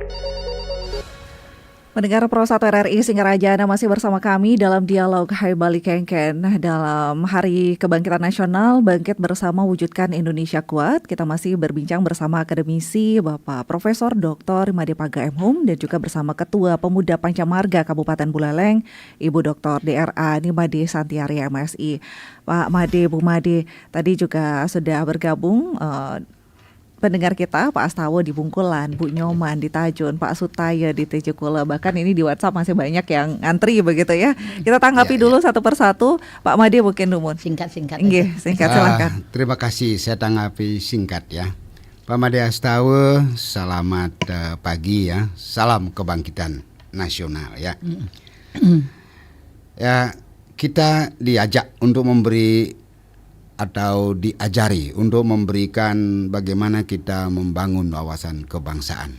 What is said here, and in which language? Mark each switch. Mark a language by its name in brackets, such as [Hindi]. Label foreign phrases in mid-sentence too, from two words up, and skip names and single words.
[Indonesian] Pendengar Pro 1 RRI Singaraja, Anda masih bersama kami dalam dialog Hai Bali Kengken. Dalam Hari Kebangkitan Nasional, Bangkit Bersama Wujudkan Indonesia Kuat, kita masih berbincang bersama akademisi Bapak Profesor Dr. Made Paga M. Hum dan juga bersama Ketua Pemuda Pancamarga Kabupaten Buleleng, Ibu Dr. DRA Nimade Santiari MSI. Pak Made, Bu Made, tadi juga sudah bergabung pendengar kita, Pak Astawa di Bungkulan, Bu Nyoman di Tajun, Pak Sutaya di Tejukula, bahkan ini di WhatsApp masih banyak yang ngantri begitu ya. Kita tanggapi dulu satu persatu. Pak Made mungkin Dumun. Singkat. Singkat silakan. Terima kasih, saya tanggapi singkat ya. Pak Made Astawa, selamat pagi ya. Salam kebangkitan nasional ya. Ya, kita diajak untuk memberi atau diajari untuk memberikan bagaimana kita membangun wawasan kebangsaan.